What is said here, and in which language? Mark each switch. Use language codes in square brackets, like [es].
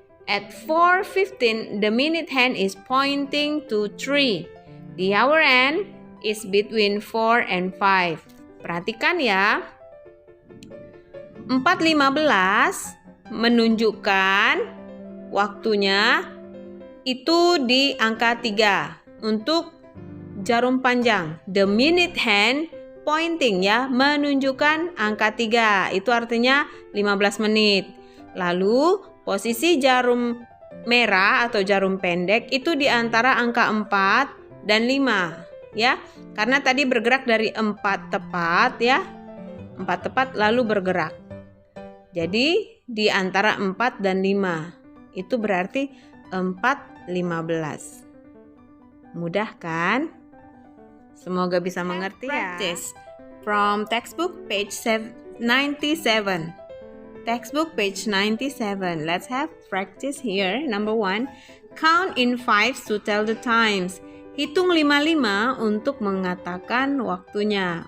[en] At 4:15, the minute hand is pointing to 3. The hour hand is between 4 and 5. [id] Perhatikan ya. 4:15 menunjukkan waktunya itu di angka 3 untuk jarum panjang. [en] The minute hand pointing ya, [id] menunjukkan angka 3. Itu artinya 15 menit. Lalu posisi jarum merah atau jarum pendek itu di antara angka 4 dan 5 ya. Karena tadi bergerak dari 4 tepat ya. 4 tepat lalu bergerak. Jadi di antara 4 dan 5. Itu berarti 4:15. Mudah kan? Semoga bisa mengerti ya. [en] Practice from textbook page 97. Textbook page 97. Let's have practice here. Number 1. Count in 5 to tell the times. [id] Hitung 5 untuk mengatakan waktunya.